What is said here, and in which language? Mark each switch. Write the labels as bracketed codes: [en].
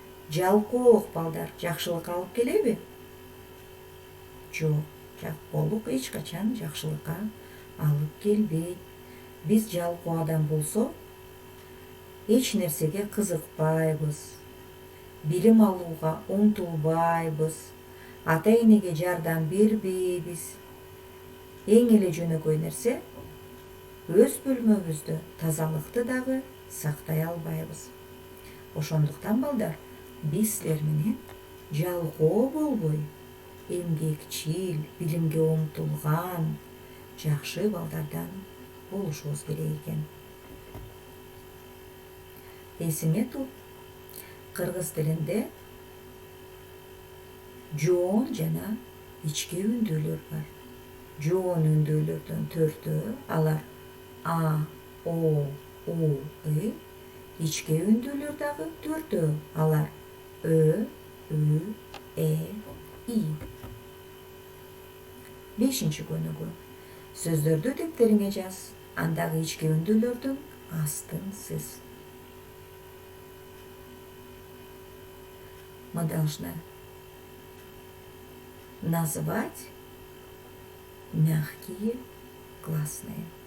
[ky] Жалкоо, балдар, жакшылыкка алып келеби? Жок, жалкоолук эч качан жакшылыкка алып келбейт. Биз жалкоо адам болсо, эч нерсеге кызыкпайбыз. Билим алууга умтулбайбыз. Ата-энеге жардам бербейбиз. Эң эле жөнөкөй нерсе өз бөлмөбүздө тазалыкты дагы сактай албайбыз. Ошондуктан, балдар, биз силер менен жалкоо болбой, эмгекчил, билимге умтулган, жакшы балдардан болушубуз керек экен. Эсиңе тут, кыргыз тилинде жоон жана ички үндүүлөр бар. Жоон үндүүлөрдөн төртөө, алар А, О, У, И. Ички үндүүлөр дагы төртөө, алар Ö, Ü, Э, И. 5-чи көнүгү. Сөздөрдү дептериңе жаз. Андагы ички үндүүлөрдүн астын сыз. [ru] Мы должны назвать мягкие гласные.